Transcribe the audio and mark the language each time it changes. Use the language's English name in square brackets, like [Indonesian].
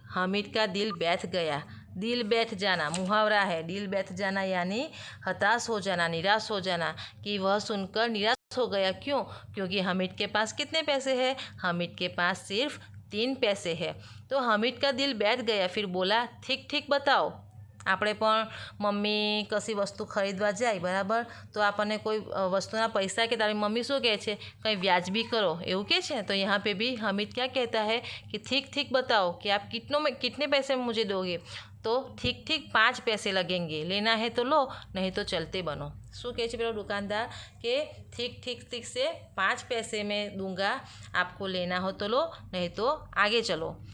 [Hindi] हामिद का दिल बैठ गया। दिल बैठ जाना मुहावरा है। दिल बैठ जाना यानी हताश हो जाना, निराश हो जाना, कि वह सुनकर निराश हो गया। क्यों? क्योंकि हामिद के पास कितने पैसे हैं, हामिद के पास सिर्फ 3 पैसे है। तो हामिद का दिल बैठ गया। फिर बोला, ठीक ठीक बताओ। [Gujarati] આપણે પણ મમ્મી કશી વસ્તુ ખરીદવા જાય બરાબર, તો આપણને કોઈ વસ્તુના પૈસા કે તારી મમ્મી શું કહે છે, કંઈ વ્યાજબી કરો એવું કહે છે। [Hindi] तो यहाँ पे भी हामिद क्या कहता है कि ठीक ठीक बताओ कि आप कितने पैसे में मुझे दोगे। तो ठीक ठीक 5 पैसे लगेंगे, लेना है तो लो नहीं तो चलते बनो। [Gujarati] શું કહે છે પેલો [Hindi] दुकानदार કે ठीक से 5 पैसे में दूंगा, आपको लेना हो तो लो नहीं तो आगे चलो।